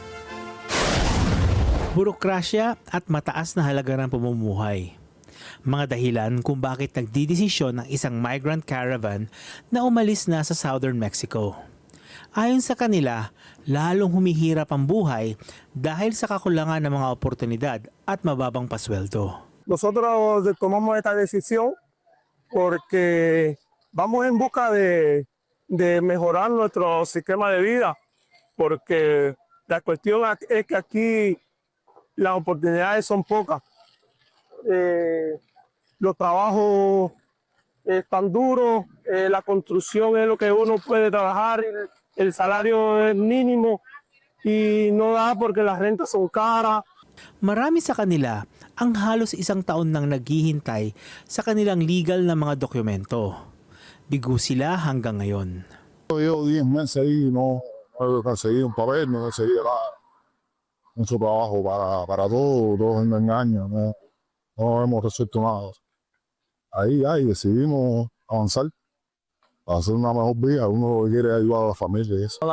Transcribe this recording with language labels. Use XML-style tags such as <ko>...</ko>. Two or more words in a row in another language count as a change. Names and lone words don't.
<tl>Burokrasya at mataas na halaga ng pamumuhay. Mga dahilan kung bakit nagdidesisyon ng isang</tl> <en>migrant caravan</en> <tl>na umalis na sa southern Mexico. Ayon sa kanila, lalong humihirap ang buhay dahil sa kakulangan ng mga oportunidad at mababang pasweldo.</tl> <es>Nosotros tomamos esta decisión porque vamos en busca de mejorar nuestro sistema de vida, porque la cuestión es que aquí las oportunidades son pocas. Los trabajos están duros, la construcción es lo que uno puede trabajar, el salario es mínimo y no da porque las rentas son caras.</es> <tl>Marami sa kanila ang halos isang taon nang naghihintay sa kanilang legal na mga dokumento. Bigo sila hanggang ngayon.</tl> <es>Llevo 10 meses ahí, no he conseguido un papel, no he conseguido nada. Mucho trabajo para todos me engañan, no hemos resuelto nada. Ahí decidimos avanzar para hacer una mejor vida, uno quiere ayudar a la familia y eso.</es>